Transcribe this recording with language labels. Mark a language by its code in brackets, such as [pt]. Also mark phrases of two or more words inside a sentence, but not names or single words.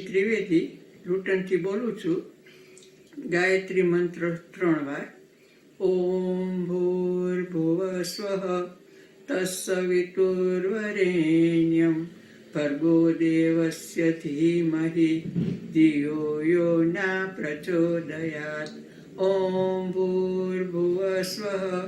[gu] ત્રિવેદી રૂટનથી બોલું છું ગાયત્રી મંત્ર 3 વાર [sa] ओम भूर्भुवः स्वः तत्सवितुर्वरेण्यं भर्गो देवस्य धीमहि धियो यो न प्रचोदयात् ओम भूर्भुवः स्वः